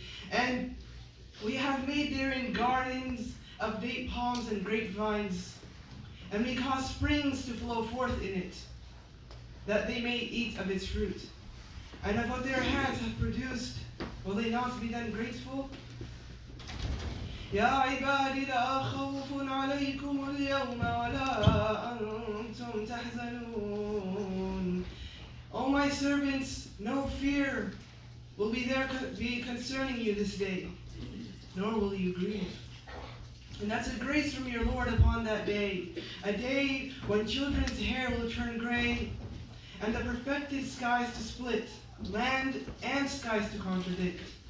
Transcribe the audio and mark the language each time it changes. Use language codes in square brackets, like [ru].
[en] And we have made therein gardens of date palms and grapevines, and we cause springs to flow forth in it, that they may eat of its fruit. And of what their hands have produced, will they not be then grateful? [ar] يا عبادي لا خوف عليكم اليوم ولا أنتم تحزنون. [en] O my servants, no fear will be concerning you this day, nor will you grieve. And that's a grace from your Lord upon that day, a day when children's hair will turn gray, and the perfected skies to split, land and skies to contradict.